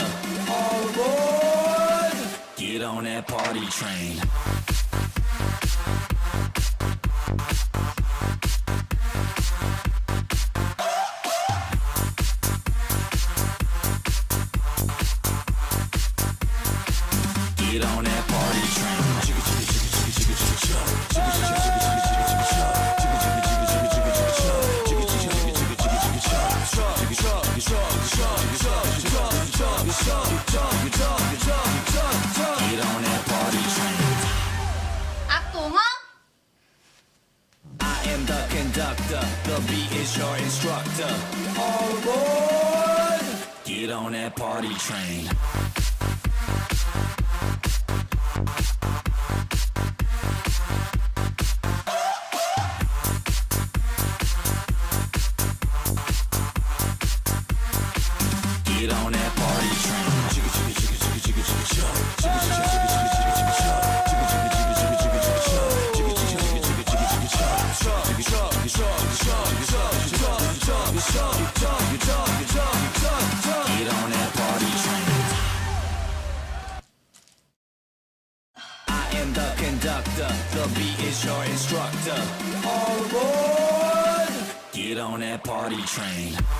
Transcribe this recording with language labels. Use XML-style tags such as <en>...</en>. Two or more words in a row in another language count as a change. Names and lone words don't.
<en>All aboard! Get on that party train. Get on that party train. Chicka chicka chicka chicka chicka chicka chug. Chicka chicka chicka chicka chicka chicka chug. Chicka chicka chicka chicka chicka chicka chug. Chicka chicka chicka chicka chicka chicka chug. Chugga chugga chugga chugga chugga chugga chugga chugga chugga. Get on that party train.</en> <ko>악동아?</ko> <en>I am the conductor. The beat is your instructor. All aboard! Get on that party train. Get on that party train. Chicka chicka chicka chicka chicka chicka chug. Chicka chicka chicka chicka chicka chicka chug. Chicka chicka chicka chicka chicka chicka chug. Chicka chicka chicka chicka chicka chicka chug. Chugga chugga chugga chugga chugga chugga chugga. Get on that party train. I am the conductor. The beat is your instructor. All aboard! Get on that party train.</en>